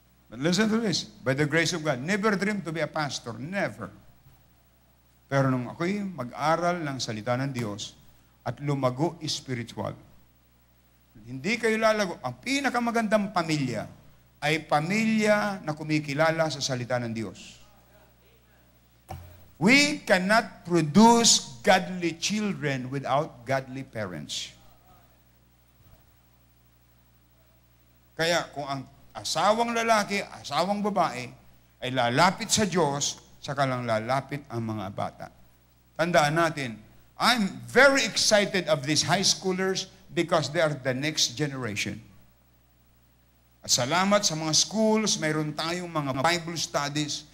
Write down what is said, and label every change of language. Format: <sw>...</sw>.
<en>But listen to this. By the grace of God, never dream to be a pastor. Never.</en> <tl>Pero nung ako'y mag-aral ng salita ng Diyos at lumago spiritual, hindi kayo lalago. Ang pinakamagandang pamilya ay pamilya na kumikilala sa salita ng Diyos.</tl> <en>We cannot produce godly children without godly parents.</en> <tl>Kaya kung ang asawang lalaki, asawang babae, ay lalapit sa Diyos, saka lang lalapit ang mga bata. Tandaan natin,</tl> <en>I'm very excited of these high schoolers because they are the next generation.</en> <tl>At salamat sa mga schools, mayroon tayong mga Bible studies.</tl>